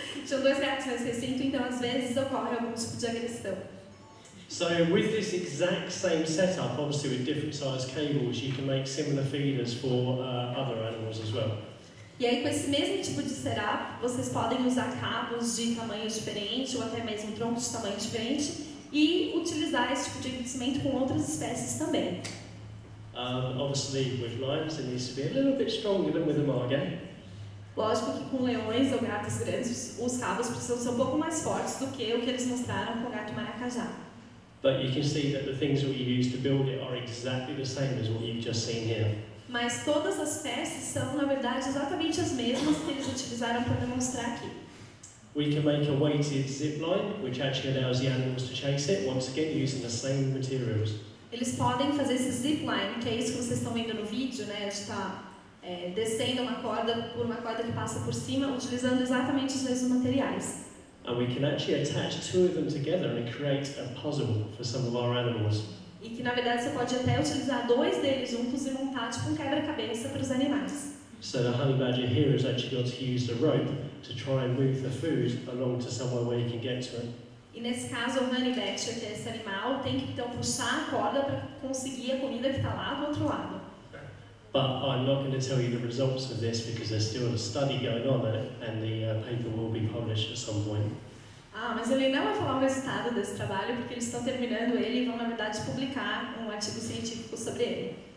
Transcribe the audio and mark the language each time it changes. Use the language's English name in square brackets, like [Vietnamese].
[Portuguese] Tinham 2 gatos nesse recinto, então às vezes ocorre algum tipo de agressão. [English] So with this exact same setup, obviously with different size cables, you can make similar feeders for other animals as well. [Portuguese] E aí, com esse mesmo tipo de setup, vocês podem usar cabos de tamanho diferente ou até mesmo troncos de tamanho diferente e utilizar esse tipo de aquecimento com outras espécies também. [English] Obviously, with lions, it needs to be a little bit stronger than with a margay. [Portuguese] Lógico que com leões ou gatos grandes, os cabos precisam ser um pouco mais fortes do que o que eles mostraram com o gato maracajá. [English] But you can see that the things that we use to build it are exactly the same as what you've just seen here. [Portuguese] Mas todas as peças são, na verdade, exatamente as mesmas que eles utilizaram para demonstrar aqui. [English] We can make a weighted zip line, which actually allows the animals to chase it, once again using the same materials. [Portuguese] Eles podem fazer esse zip line, que é isso que vocês estão vendo no vídeo, né? De estar descendo uma corda por uma corda que passa por cima, utilizando exatamente os mesmos materiais. [English] And we can actually attach two of them together and create a puzzle for some of our animals. [Portuguese] E que, na verdade, você pode até utilizar dois deles juntos e montar tipo um quebra-cabeça para os animais. [English] So the honey badger here has actually got to use the rope to try and move the food along to somewhere where he can get to it. [Portuguese] E nesse caso, o honey badger, que é esse animal, tem que então puxar a corda para conseguir a comida que está lá do outro lado. [English] But I'm not going to tell you the results of this because there's still a study going on and the paper will be published at some point. [Portuguese] Ah, mas ele não vai falar o resultado desse trabalho porque eles estão terminando ele e vão, na verdade, publicar um artigo científico sobre ele.